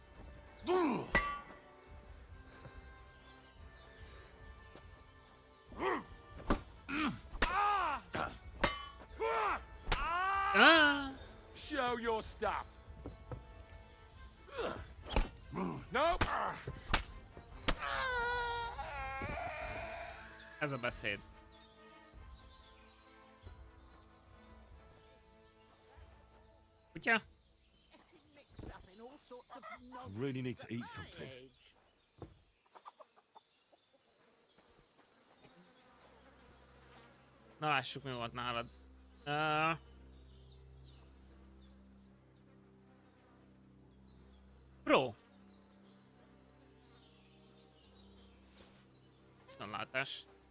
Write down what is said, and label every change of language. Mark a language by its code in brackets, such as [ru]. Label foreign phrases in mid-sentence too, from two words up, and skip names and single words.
[en] Ah! Show your stuff! Nope! [hu] Ez a beszéd. Kutya? [en] I really need to eat something. [hu] Na lássuk, mi volt nálad. Pro. Viszontlátás.